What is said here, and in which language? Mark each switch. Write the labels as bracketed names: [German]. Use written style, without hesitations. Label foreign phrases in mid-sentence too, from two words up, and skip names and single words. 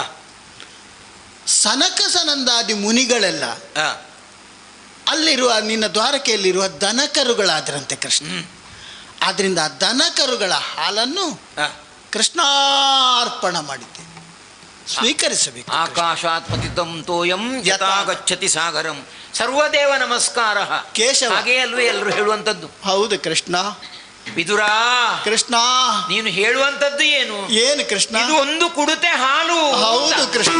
[Kannada] ಸನಕ ಸನಂದಾದಿ ಮುನಿಗಳೆಲ್ಲ ಆ, ಅಲ್ಲಿರುವ ನಿನ್ನ ದ್ವಾರಕೆಯಲ್ಲಿರುವ ದನಕರುಗಳಾದರಂತೆ ಕೃಷ್ಣ. ಆದ್ದರಿಂದ ಆ ದನಕರುಗಳ ಹಾಲನ್ನು ಆ, ಕೃಷ್ಣಾರ್ಪಣ ಮಾಡಿದ್ದೆ, ಸ್ವೀಕರಿಸಬೇಕು. [Sanskrit] ಆಕಾಶಾತ್ ಪತಿತಂ ತೋಯಂ ಯಥಾ ಗಚ್ಚತಿ ಸಾಗರಂ ಸರ್ವದೇವ ನಮಸ್ಕಾರ. ಕೇಶವ. [Kannada] ಹಾಗೇ ಅಲ್ವೇ ಎಲ್ಲರೂ ಹೇಳುವಂಥದ್ದು. ಹೌದು ಕೃಷ್ಣ. ವಿದುರ, ಕೃಷ್ಣ ನೀನು ಹೇಳುವಂಥದ್ದು ಏನು? ಏನು ಕೃಷ್ಣ? ಇದು ಒಂದು ಕುಡುತೆ ಹಾಲು. ಹೌದು ಕೃಷ್ಣ.